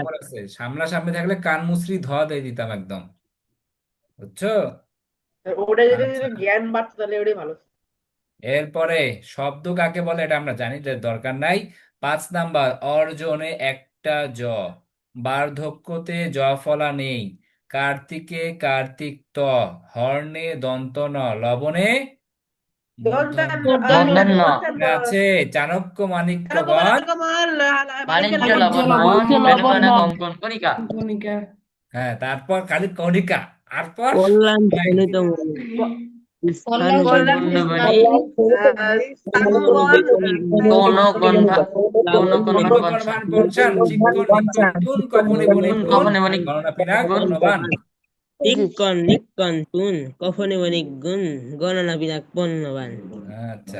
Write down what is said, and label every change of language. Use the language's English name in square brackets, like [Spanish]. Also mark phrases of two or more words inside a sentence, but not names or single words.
[Bangla] খবর আছে, সামনাসামনি থাকলে কান মুচড়ি দিয়ে দিতাম একদম, বুঝছো? ওটা যদি আচ্ছা, জ্ঞান বাড়তো তাহলে ওটাই ভালো। এরপরে শব্দ কাকে বলে এটা আমরা জানি, এটার দরকার নাই। 5 নাম্বার, অর্জনে একটা জ, বার্ধক্যতে জ ফলা নেই, কার্তিকে কার্তিক ত, হর্ণে দন্ত ন, লবণে মূর্ধন্য আছে। চাণক্য মাণিক্যগণ, বাণিজ্য লবণ কঙ্কন কণিকা। হ্যাঁ, তারপর খালি কণিকা, তারপর কল্যাণ জনিত মূল। নিক্কণ নিক্কণ তুন কফনে বণিক গুণ গণনা বিনা পণ্যবান।